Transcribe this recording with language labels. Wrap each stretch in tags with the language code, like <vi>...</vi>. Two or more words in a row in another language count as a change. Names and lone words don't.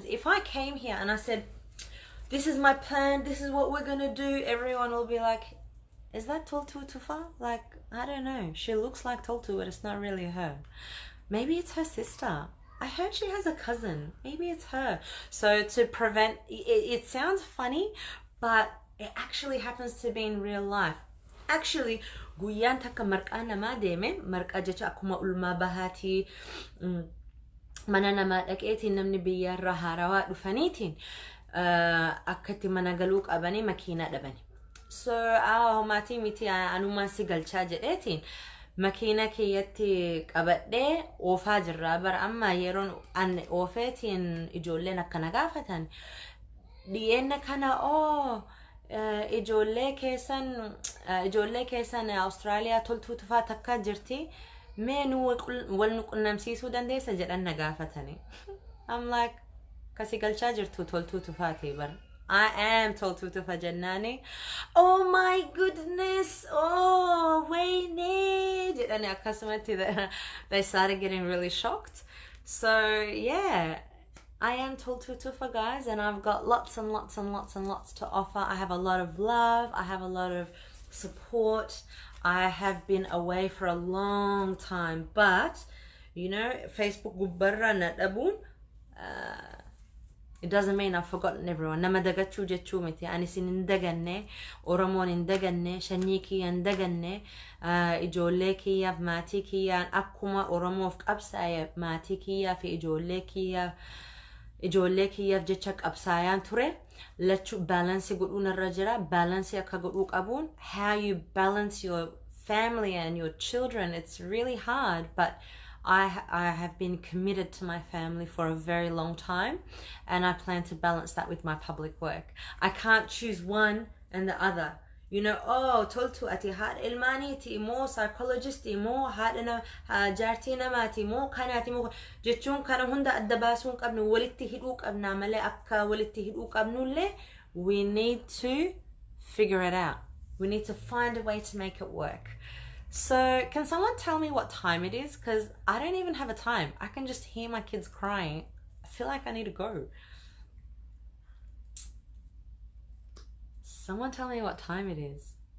<en>If I came here and I said, this is my plan, this is what we're gonna do, everyone will be like, is that Toltuu Tufa? Like, I don't know. She looks like Toltuu, but it's not really her. Maybe it's her sister. I heard she has a cousin. Maybe it's her. So to prevent, it sounds funny, but it actually happens to be in real life. Actually,</en> <om>guyyaan takka marqaa namaa deeme, marqaa jecha akkuma ulmaa bahaati mana namaa dhaqeetiin namni biyyaarraa haarawaa dhufaniitiin akkatti mana galuu qabanii makiinaa dhabani. So maatii miti anumaan si galchaa jedheetiin makiina kiyyatti qabadhee oofaa jirraa bara amma yeroon an oofeetiin ijoolleen akkana gaafatan dhiyeenna kana ijoollee keessan Austraaliyaa Toltuu Tufaa takka jirti mee nu wal nu qunnamsiisuu dandeessa jedhan na gaafatani.</om> <en>I'm like,</en> <om>kasi galchaa jirtu Toltuu Tufaati bar.</om> <en>I am Toltuu Tufa jennani. Oh my goodness. Oh,</en> <om>wayne jedhani akkasumatti</om> <en>they started getting really shocked. So yeah, I am Toltuu Tufa, guys, and I've got lots and lots and lots and lots to offer. I have a lot of love. I have a lot of support. I have been away for a long time, but you know,</en> <om>Facebook gubbarra nadabun.</om> <en>It doesn't mean I've forgotten everyone.</en> <om>Nama dagachuu jechuu miti. Ani sin indaganne, Oromoon indaganne, shanyii kiyya indaganne, ijoollee kiyyaaf maatii kiyyaan akkuma Oromoof qabsaa'e maatii kiyyaaf ijoollee kiyyaaf jecha qabsaayaan ture. Lachuu balance godhuun irra jira. Balance akka godhuu qabuun.</om> <en>How you balance your family and your children, it's really hard, but I have been committed to my family for a very long time, and I plan to balance that with my public work. I can't choose one and the other. You know,</en> <om>Toltuu ati haadha ilmaaniiti moo psychologist moo haadha jaartii namaati moo kanaati moo jechuun kana hunda adda baasuun qabnu walitti hidhuu qabna malee akka walitti hidhuu qabnullee</om> <en>we need to figure it out. We need to find a way to make it work. So can someone tell me what time it is? Because I don't even have a time. I can just hear my kids crying. I feel like I need to go. Someone tell me what time it is.</en>